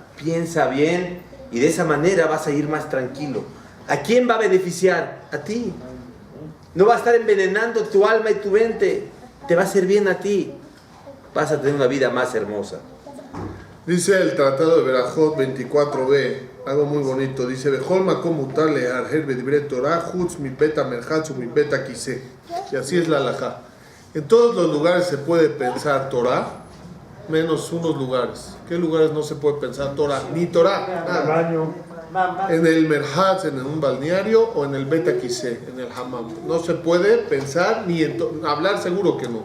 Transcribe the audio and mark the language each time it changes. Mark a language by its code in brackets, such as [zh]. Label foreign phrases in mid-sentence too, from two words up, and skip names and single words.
[es] Piensa bien y de esa manera vas a ir más tranquilo. ¿A quién va a beneficiar? A ti. No va a estar envenenando tu alma y tu mente. Te va a hacer bien a ti. Vas a tener una vida más hermosa. Dice el Tratado de Berajot 24b, algo muy bonito. Dice: [he] בכל מקום מותר להרהר בדברי תורה חוץ מבית מרחץ מבית כסא. [es] Y así es la halajá. En todos los lugares se puede pensar Torah, menos unos lugares. ¿Qué lugares no se puede pensar Torah? Ni Torah, nada. En el merchatz, en un balneario, o en el [he] בית כסא, [es] en el hammam. No se puede pensar ni en hablar, seguro que no.